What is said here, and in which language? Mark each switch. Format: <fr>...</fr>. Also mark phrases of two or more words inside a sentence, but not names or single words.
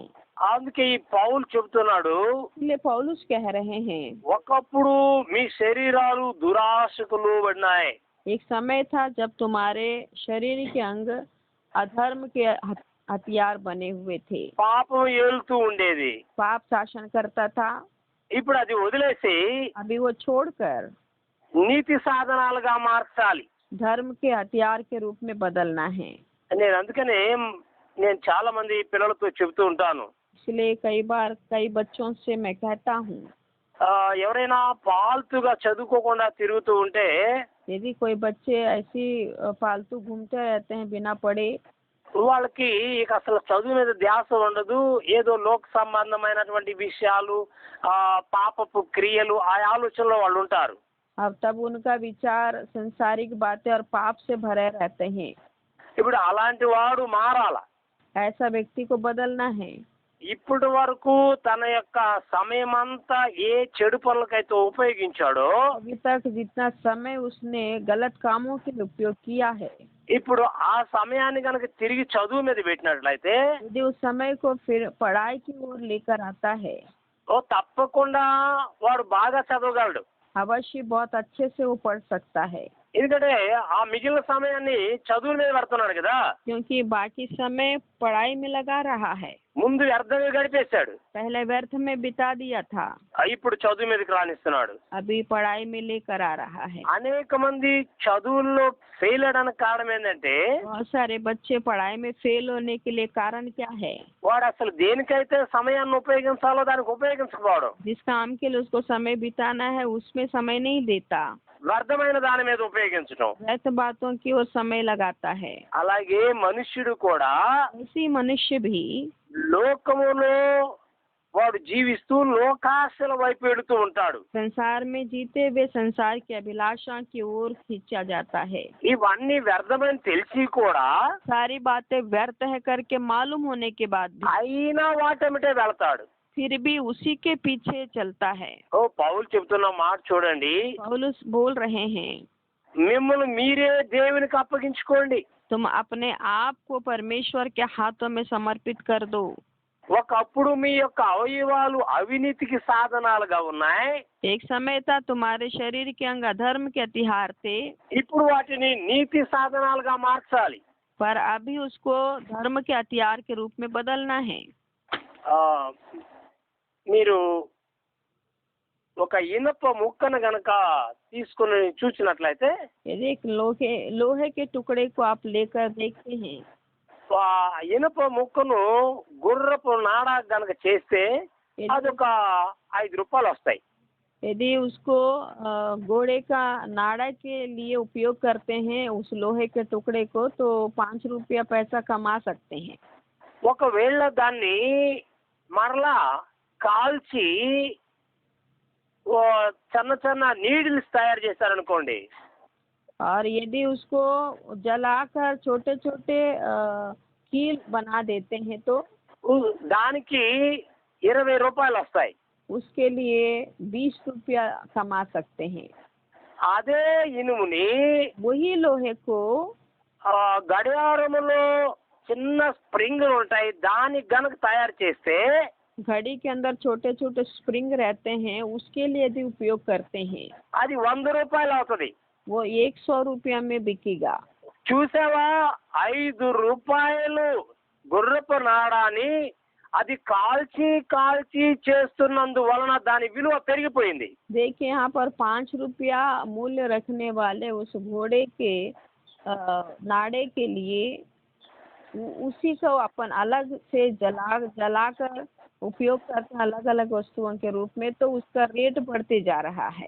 <te>అందుకే ఈ పౌలు చెబుతున్నాడు,</te> <hi>इसलिए पौलुस कह रहे हैं,</hi> <te>ఒకప్పుడు మీ శరీరాలు దురాశకు లోబడినాయి.</te> <hi>एक समय था जब तुम्हारे शरीर के अंग अधर्म के हथियार बने हुए थे।</hi> <te>పాపం ఏలుతూ ఉండేది.</te> <hi>पाप शासन करता था।</hi> <te>ఇప్పుడు అది వదిలేసి</te> <hi>अभी वो छोड़कर</hi> <te>నీతి సాధనాలుగా మార్చాలి.</te> <hi>धर्म के हथियार के रूप में बदलना है।</hi> <te>నేను అందుకనే నేను చాలా మంది పిల్లలతో చెబుతూ ఉంటాను,</te> <hi>इसलिए कई बार कई बच्चों से मैं कहता हूँ,</hi> <te>ఎవరైనా పాల్తుగా చదువుకోకుండా తిరుగుతూ ఉంటే</te> <hi>यदि कोई बच्चे ऐसी फालतू घूमते रहते हैं बिना पढ़े,</hi> <te>వాళ్ళకి ఇక అసలు చదువు మీద ధ్యాస ఉండదు. ఏదో లోక సంబంధమైనటువంటి విషయాలు, పాపపు క్రియలు, ఆ ఆలోచనలో వాళ్ళు ఉంటారు.</te> <hi>अब तब उनका विचार संसारिक बातें और पाप से भरे रहते हैं।</hi> <te>ఇప్పుడు అలాంటి వాడు మారాల.</te> <hi>ऐसा व्यक्ति को बदलना है।</hi> <te>ఇప్పటి వరకు తన యొక్క సమయం అంతా ఏ చెడు పనులకైతే ఉపయోగించాడో</te> <hi>अभी तक जितना समय उसने गलत कामों के लिए उपयोग किया है,</hi> <te>ఇప్పుడు ఆ సమయాన్ని కనుక తిరిగి చదువు మీద పెట్టినట్లయితే</te> <hi>यदि उस समय को फिर पढ़ाई की ओर लेकर आता है,</hi> <te>తప్పకుండా వాడు బాగా చదవగలడు.</te> <hi>अवश्य बहुत अच्छे से वो पढ़ सकता है।</hi> <te>ఎందుకంటే ఆ మిగిలిన సమయాన్ని చదువు మీద పెడుతున్నాడు కదా.</te> <hi>क्योंकि बाकी समय पढ़ाई में लगा रहा है।</hi> <te>ముందు వ్యర్థంగా గడిపేశాడు,</te> <hi>पहले व्यर्थ में बिता दिया था,</hi> <te>ఇప్పుడు చదువు మీదకి రానిస్తున్నాడు.</te> <hi>अभी पढ़ाई में लेकर आ रहा है।</hi> <te>అనేక మంది చదువుల్లో ఫెయిల్ అవడానికి కారణం ఏంటంటే</te> <hi>बहुत सारे बच्चे पढ़ाई में फेल होने के लिए कारण क्या है?</hi> <te>వాడు అసలు దేనికైతే సమయాన్ని ఉపయోగించాలో దానికి ఉపయోగించకపోవడం,</te> <hi>जिस काम के लिए उसको समय बिताना है उसमें समय नहीं देता,</hi> <te>వ్యర్థమైన దాని మీద ఉపయోగించడం.</te> <hi>व्यर्थ बातों की ओर समय लगाता है।</hi> <te>అలాగే మనుష్యుడు కూడా</te> <hi>ऐसी मनुष्य भी</hi> <te>లోకములో వాడు జీవిస్తూ లోకాశల వైపు వెళుతూ ఉంటాడు.</te> <hi>संसार में जीते हुए संसार की अभिलाषा की ओर खींचा जाता है।</hi> <te>ఇవన్నీ వ్యర్థమని తెలిసి కూడా</te> <hi>सारी बातें व्यर्थ है करके मालूम होने के बाद भी</hi> <te>అయినా వాటమిటే వెళతాడు.</te> <hi>फिर भी उसी के पीछे चलता है।</hi> <te>ఓ పౌలు చెబుతున్న మాట చూడండి,</te> <hi>पौलुस बोल रहे हैं,</hi> <te>మిమ్మల్ని మీరే దేవునికి అప్పగించుకోండి.</te> <hi>तुम अपने आप को परमेश्वर के हाथों में समर्पित कर दो।</hi> <te>ఒకప్పుడు మీ యొక్క అవయవాలు అవినీతికి సాధనాలుగా ఉన్నాయి,</te> <hi>एक समय था तुम्हारे शरीर के अंग अधर्म के हथियार थे,</hi> <te>ఇప్పుడు వాటిని నీతి సాధనాలుగా మార్చాలి.</te> <hi>पर अभी उसको धर्म के हथियार के रूप में बदलना है।</hi> <te>ఆ, మీరు ఒక ఇనప ముక్కను గనక తీసుకుని చూసినట్లయితే</te> <hi>यदि एक लोहे के टुकड़े को आप लेकर देखते हैं,</hi> <te>ఆ ఇనప ముక్కను గుర్రపు నాడా గనక చేస్తే అదొక ₹5 వస్తాయి.</te> <hi>यदि उसको घोड़े का नाड़ा के लिए उपयोग करते हैं उस लोहे के टुकड़े को, तो 5 रुपया पैसा कमा सकते हैं।</hi> <te>ఒకవేళ దాన్ని మరలా కాల్చి ఓ చిన్న చిన్న నీడిల్స్ తయారు చేశారనుకోండి,</te> <hi>और यदि उसको जलाकर छोटे छोटे कील बना देते हैं तो</hi> <te>దానికి ₹20 వస్తాయి.</te> <hi>उसके लिए 20 रुपया कमा सकते हैं।</hi> <te>అదే ఇనుముని</te> <hi>वही लोहे को</hi> <te>గడియారములో చిన్న స్ప్రింగ్లు ఉంటాయి, దానికి గనక తయారు చేస్తే</te> <hi>घड़ी के अंदर छोटे छोटे स्प्रिंग रहते हैं, उसके लिए यदि उपयोग करते हैं</hi> <te>అది ₹100 అవుతుంది.</te> <hi>वो 100 रुपया में बिकेगा।</hi> <te>చూసావా, ₹5 గుర్రపు నాడాని అది కాల్చి కాల్చి చేస్తున్నందువలన దాని విలువ పెరిగిపోయింది.</te> <hi>देखिए यहाँ पर 5 रुपया मूल्य रखने वाले उस घोड़े के नाड़े के लिए उसी को अपन अलग से जलाकर उपयोग करते हैं अलग अलग वस्तुओं के रूप में, तो उसका रेट बढ़ते जा रहा है।</hi>